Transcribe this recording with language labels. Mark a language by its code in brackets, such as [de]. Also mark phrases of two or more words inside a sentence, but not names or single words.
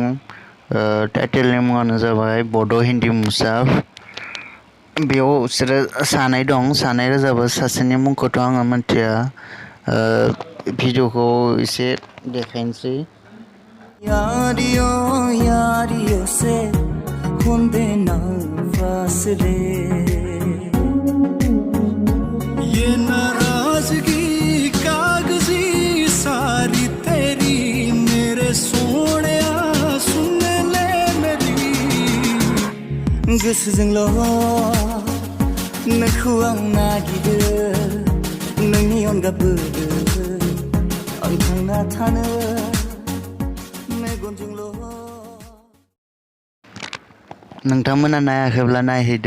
[brx] टाइटेलनि मुङानो जाबाय बड' हिन्दी मुसाफ। बेयाव बिसोरो सानै दं, सानै रोजाबो। सासेनि मुंखौथ' आङो मिथिया। भिडिअखौ एसे देखायनोसै। [hi] यारियो यारियो से होंदे ना फासले ये नाराजगी कागजी सारी तेरी मेरे सोनिया सुन ले मेरी [brx] गोसोजोंल' नोंखौ आं नागिरो नोंनि अनगा बोरो आं थांना थानो नोंथांमोना नायाखैब्ला नायहैदो।